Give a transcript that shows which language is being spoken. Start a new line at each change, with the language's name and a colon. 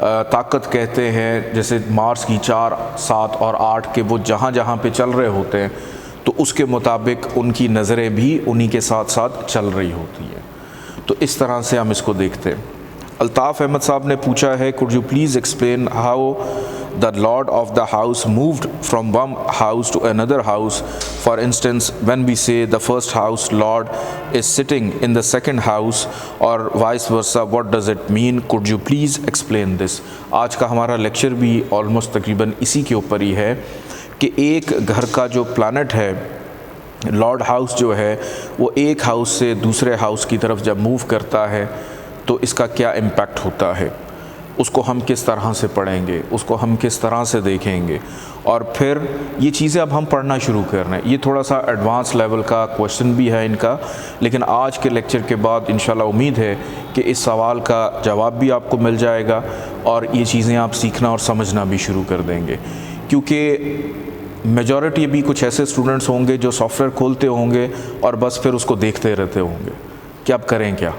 Urdu: طاقت کہتے ہیں، جیسے مارس کی 4، 7 اور 8 کے وہ جہاں جہاں پہ چل رہے ہوتے ہیں تو اس کے مطابق ان کی نظریں بھی انہی کے ساتھ ساتھ چل رہی ہوتی ہیں۔ تو اس طرح سے ہم اس کو دیکھتے ہیں۔ الطاف احمد صاحب نے پوچھا ہے
English: could you please explain how the lord of the house moved from one house to another house? For instance, when we say the first house lord is sitting in the second house or vice versa, what does it mean? Could you please explain this?
Urdu: آج کا ہمارا lecture بھی almost تقریباً اسی کے اوپر ہی ہے کہ ایک گھر کا جو پلانٹ ہے، لارڈ ہاؤس جو ہے، وہ ایک ہاؤس سے دوسرے ہاؤس کی طرف جب موو کرتا ہے تو اس کا کیا امپیکٹ ہوتا ہے، اس کو ہم کس طرح سے پڑھیں گے، اس کو ہم کس طرح سے دیکھیں گے، اور پھر یہ چیزیں اب ہم پڑھنا شروع کر رہے ہیں۔ یہ تھوڑا سا ایڈوانس لیول کا کویشچن بھی ہے ان کا، لیکن آج کے لیکچر کے بعد انشاءاللہ امید ہے کہ اس سوال کا جواب بھی آپ کو مل جائے گا اور یہ چیزیں آپ سیکھنا اور سمجھنا بھی شروع کر دیں گے، کیونکہ میجورٹی بھی کچھ ایسے اسٹوڈنٹس ہوں گے جو سافٹ ویئر کھولتے ہوں گے اور بس پھر اس کو دیکھتے رہتے ہوں گے کہ اب کریں